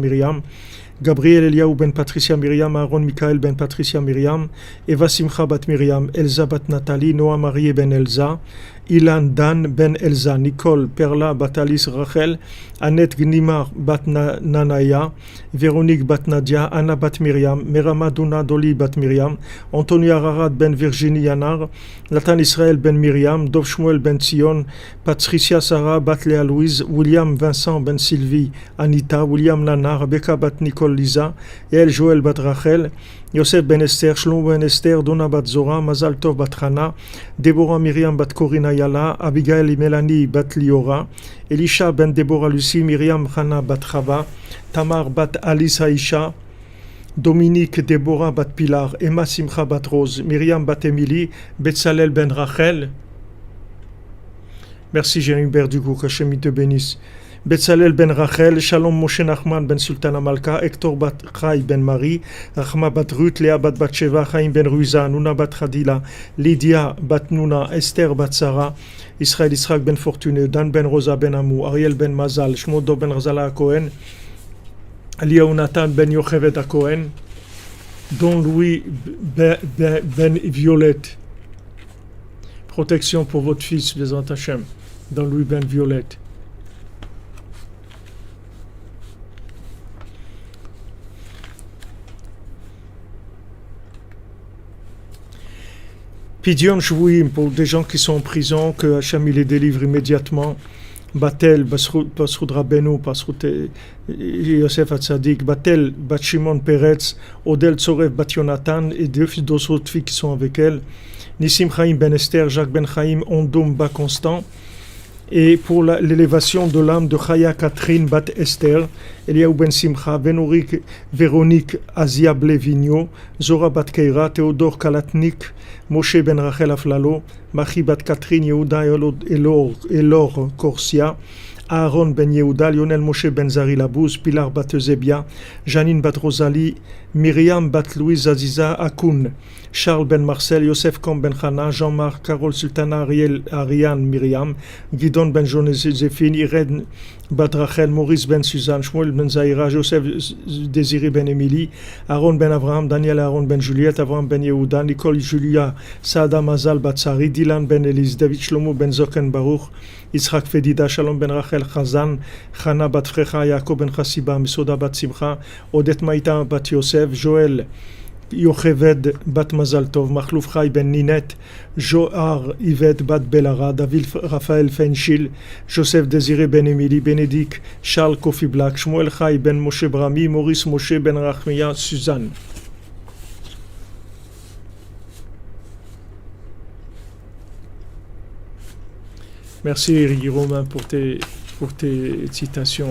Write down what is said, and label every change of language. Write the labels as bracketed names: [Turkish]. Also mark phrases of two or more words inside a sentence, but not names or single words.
[French] Patricia Myriam, Gabriel Eliaou ben Patricia Myriam, Aaron Michael ben Patricia Myriam, Eva Simcha bat Myriam, Elsa bat Nathalie, Noah Marie ben Elsa, Ilan Dan ben Elsa, Nicole Perla bat Alice Rachel, Annette Gnimar bat Nanaya, Véronique bat Nadia, Anna bat Myriam, Merama Duna Doli bat Myriam, Anthony Ararat ben Virginie Yanar, Nathan Israël ben Myriam, Dov Shmuel ben Sion, Patricia Sarah bat Léa Louise, William Vincent ben Sylvie, Anita, William Nana, Rebecca bat Nicole Lisa, El Joël bat Rachel, Yosef ben Esther, Shlomo ben Esther, Donna bat Zora, Mazal Tov bat Hana, Déborah Myriam bat Corina Yala, Abigail et Mélanie bat Liora, Elisha ben Déborah Lucie, Myriam Hana bat Chava, Tamar bat Alice Aisha, Dominique Déborah bat Pilar, Emma Simcha bat Rose, Myriam bat Émilie, Betzalel ben Rachel. Merci Jérémy Berdugo, qu'Hachem te bénisse. Betzalel ben Rachel, Shalom Moshe Nachman ben Sultana Malka, Hector bat Chai ben Marie, Rachma bat Ruth, Léa bat Batsheva, Chaim ben Ruiza, Nuna bat Khadila, Lydia bat Nuna, Esther bat Sarah, Israël Israq ben Fortuné, Dan ben Rosa ben Amou, Ariel ben Mazal, Shmodo ben Razala Cohen, Eliaou Nathan ben Yochevet à Cohen, Don Louis ben Violette. Protection pour votre fils, [Hebrew] בעזרת השם, [French] Don Louis ben Violette. [Hebrew] פדיון שבויים [French] pour des gens qui sont en prison, que Hachem il les délivre immédiatement. Batel, Basroud Rabbeinu, Basroud Yosef Hatzadik, Batel, Bat Shimon Peretz, Odel Tzorev, Bat Yonatan et deux autres filles qui sont avec elle. Nissim Chaim Ben Esther, Jacques Ben Chaim, Ondoum Bat Constant. Et pour l'élévation de l'âme de Chaya Catherine Bat Esther, Eliaou Ben Simcha, Véronique Azia Blevigno, Zora Bat Keira, Théodore Kalatnik, Moshe Ben Rachel Aflalo, Machi Bat Catherine, Yehuda Elor Korsia, Aaron Ben Yehuda, Lionel Moshe Ben Zari Labouz, Pilar Bat Zebia, Janine Bat Rosalie, Myriam Bat Louise Aziza Akoun, Charles Ben Marcel, Yosef Kom Ben Chana, Jean-Marc, Carole Sultana, Ariane Myriam, Guidon Ben Joséphine, Irène Bat Rachel, Maurice Ben Suzanne, Shmuel Ben Zahira, Joseph Désiré Ben Émilie, Aaron Ben Abraham, Daniel Aaron Ben Juliette, Abraham Ben Yehuda, Nicole Julia, Saada Mazal Batsari, Dylan Ben Elise, David Shlomo Ben Zoken Baruch, Yitzhak Fedida, Shalom Ben Rachel Chazan, Chana Bat Frecha, Yaakov Ben Chassiba, Misoda Bat Simcha, Odette Maïta Bat Yosef, Joël Yocheved Bat Mazal Tov, Machlouf Chai Ben Ninette, Johar Yvette Bat Belara, David Raphaël Fenchil, Joseph Désiré Ben Émilie, Bénédicte Charles Kofi Black, Shmuel Chai Ben Moshe Brami, Maurice Moshe Ben Rachmia, Suzanne. Merci Eric Romain pour tes citations.